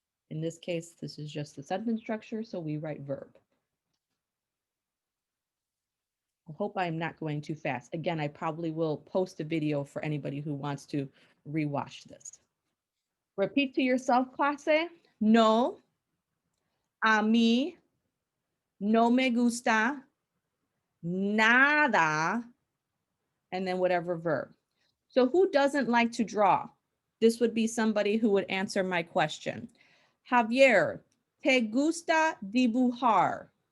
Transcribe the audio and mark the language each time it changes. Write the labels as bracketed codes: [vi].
[en] In this case, this is just the sentence structure. So we write verb. I hope I'm not going too fast. Again, I probably will post a video for anybody who wants to rewatch this. Repeat to yourself, clase. [es] No, a mí no me gusta nada, [en] and then whatever verb. So who doesn't like to draw? This would be somebody who would answer my question. [es] Javier, ¿te gusta dibujar?